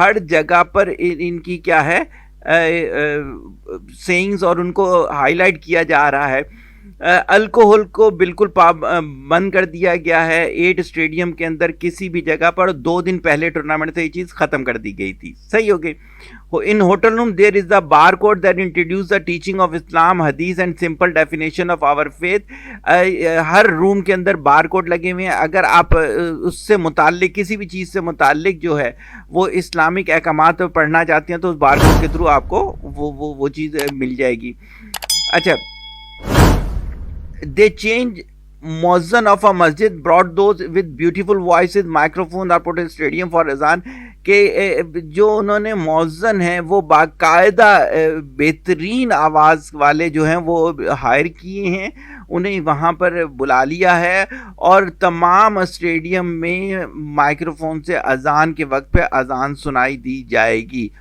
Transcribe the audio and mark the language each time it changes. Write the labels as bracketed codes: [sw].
[ur] ہر جگہ پر ان کی کیا ہے sayings اور ان کو ہائی لائٹ کیا جا رہا ہے. الکوہل کو بالکل بند کر دیا گیا ہے 8 اسٹیڈیم کے اندر کسی بھی جگہ پر. 2 دن پہلے ٹورنامنٹ سے یہ چیز ختم کر دی گئی تھی. صحیح ہو گئی. [en] In hotel room there is the barcode that introduce the teaching of Islam hadith and simple definition of our faith. [ur] ہر روم کے اندر بار کوڈ لگے ہوئے ہیں. اگر آپ اس سے متعلق کسی بھی چیز سے متعلق جو ہے وہ اسلامک احکامات پڑھنا چاہتے ہیں تو اس بار کوڈ کے تھرو آپ کو وہ چیز مل جائے گی. اچھا, [en] they change muezzin of a masjid brought those with beautiful voices microphone or put in stadium for azan [ur] کہ جو انہوں نے مؤذن ہیں وہ باقاعدہ بہترین آواز والے جو ہیں وہ ہائر کیے ہیں, انہیں وہاں پر بلا لیا ہے اور تمام اسٹیڈیم میں مائکرو فون سے اذان کے وقت پہ اذان سنائی دی جائے گی.